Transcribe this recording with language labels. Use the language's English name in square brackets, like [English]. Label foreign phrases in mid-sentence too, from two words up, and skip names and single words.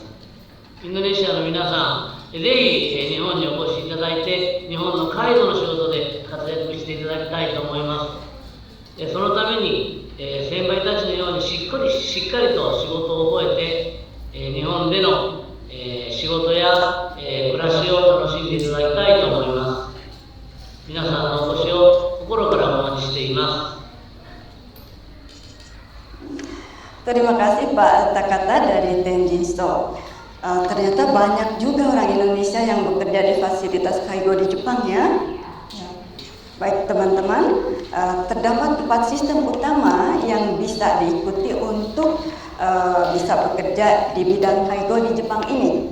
[Japanese] インドネシアの皆さん、ぜひ日本にお越しいただいて、日本の介護の仕事で活躍していただきたいと思います。そのために、先輩たちのようにしっかりと仕事を覚えて、日本での、仕事や、暮らしを楽しんでいただきたいと思います。皆さんのお越しを心からお待ちしています。 [Indonesian] Terima kasih Pak Takata dari Tenjinso. Ternyata banyak juga orang Indonesia yang bekerja di fasilitas kaigo di Jepang ya. Baik teman-teman, terdapat 4 sistem utama yang bisa diikuti untuk bisa bekerja di bidang kaigo di Jepang ini.